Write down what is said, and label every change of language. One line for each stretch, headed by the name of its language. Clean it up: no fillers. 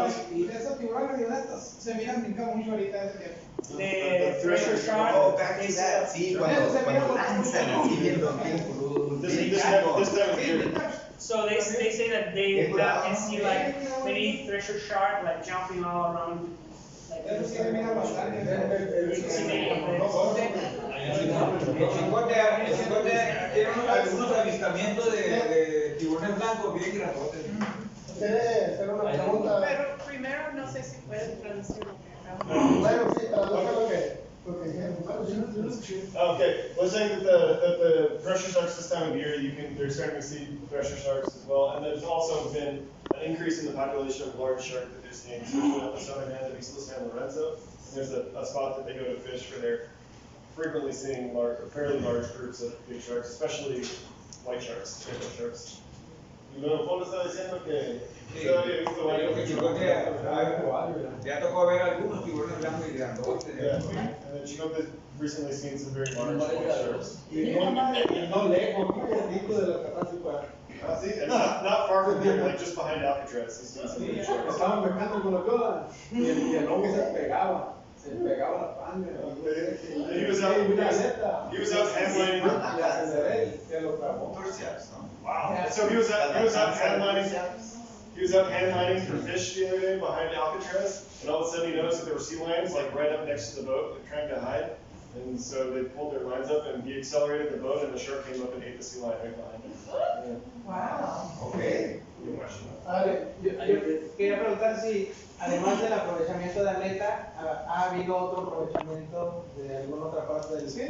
Spanish: Y de esos tiburones y de estos se miran brincar mucho ahorita ese tiempo.
English: the treasure shark. Oh, back to that.
Spanish: Sí, cuando lanzan así bien los
English: This time of year. So they say that they can see like many treasure shark like jumping all around. Like,
Spanish: Eso sí se mira bastante.
English: sí, many of them.
Spanish: El chicote tiene algunos avistamientos de tiburones blancos bien grandotes. ¿Quiere hacer una pregunta? Pero primero no sé si pueden traducir lo que acabo. Bueno, sí, traduzca lo que dijeron.
English: Okay, well, saying that the thresher sharks this time of year, they're starting to see thresher sharks as well, and there's also been an increase in the population of large shark that they're seeing, especially on the southern end of Isla San Lorenzo. And there's a spot that they go to fish where they're frequently seeing fairly large groups of big sharks, especially white sharks, rainbow sharks.
Spanish: Y luego Paul estaba diciendo que Sí, había visto creo que varios. Chicote ya tocó ver algunos tiburones blancos y grandotes.
English: Yeah, and then Chicote's recently seen some very large white sharks.
Spanish: No lejos, muy poquito de la catástrofe.
English: See, and not far from here, like just behind Alcatraz, he's seen some big sharks.
Spanish: Estaban pescando con la cola y el hombre se pegaba la panga.
English: He was out handlining.
Spanish: Le aceleré, se lo clavó.
English: Wow. So he was out handlining. He was out handlining for fish the other day behind Alcatraz, and all of a sudden he noticed that there were sea lions like right up next to the boat, like, trying to hide. And so they pulled their lines up, and he accelerated the boat, and the shark came up and ate the sea lion right behind him. Yeah. Wow. Okay.
Spanish: Yo quería preguntar si, además del aprovechamiento de aleta, ha habido otro aprovechamiento de alguna otra parte del